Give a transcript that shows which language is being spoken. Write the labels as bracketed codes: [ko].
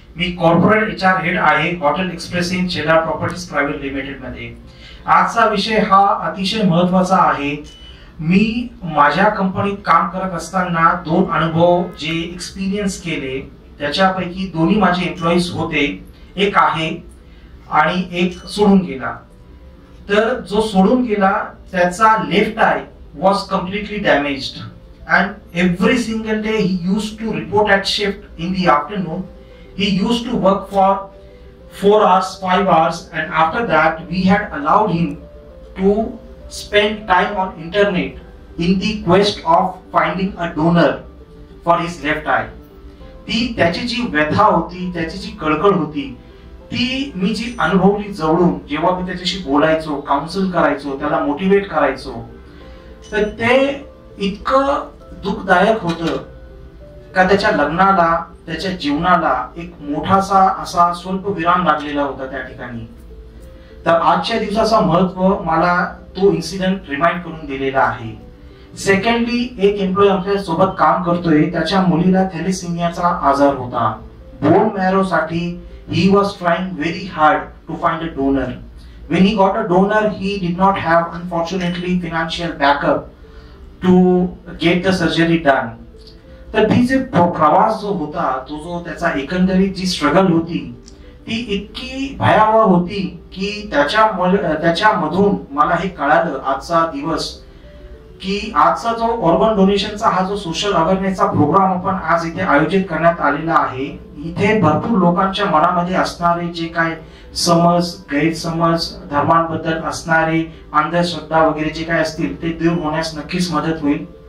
[mr] मी corporate HR head आहे hotel express in Shelar properties private limited मध्ये. आजचा विषय हा अतिशय महत्त्वाचा आहे. मी माझ्या कंपनीत काम करत असताना 2 अनुभव जे एक्सपिरियन्स केले त्याच्यापैकी 2 माझे एम्प्लॉईज होते. एक आहे आणि एक सोडून गेला. तर जो सोडून गेला त्याचा [en] Left eye was completely damaged and every single day he used to report at shift in the afternoon. He used to work for 4 hours, 5 hours, and after that we had allowed him to spend time on internet in the quest of finding a donor for his left eye. [mr] ती त्याची जी व्यथा होती, त्याची जी कळकळ होती, ती मी जी अनुभवली जवळून, जेव्हा मी त्याच्याशी बोलायचो, काउन्सिल करायचो, त्याला मोटिवेट करायचो, तर ते इतकं दुःखदायक होतं का त्याच्या लग्नाला, त्याच्या जीवनाला एक मोठासा असा स्वल्प विराम लागलेला होता त्या ठिकाणी. तर आजच्या दिवसाचा महत्व मला तो इन्सिडेंट रिमाइंड करून दिलेला आहे. सेकंडली, एक एम्प्लॉई आपल्या सोबत काम करतोय, त्याच्या मुलीला थॅलेसिमियाचा आजार होता. [en] Bone marrow साठी he was trying very hard to find a donor. When he got a donor, he did not have, unfortunately, financial backup to get the surgery done. [mr] तर ती जे प्रवास जो होता, तो जो त्याचा एकंदरीत जी स्ट्रगल होती, ती इतकी भयावह होती की त्याच्यामधून मला हे कळालं आजचा दिवस की आजचा जो ऑर्गन डोनेशनचा हा जो सोशल अवेअरनेसचा प्रोग्राम आपण आज इथे आयोजित करण्यात आलेला आहे, इथे भरपूर लोकांच्या मनामध्ये असणारे जे काय समज, गैरसमज, धर्मांबद्दल असणारे अंधश्रद्धा वगैरे जे काय असतील ते दूर होण्यास नक्कीच मदत होईल.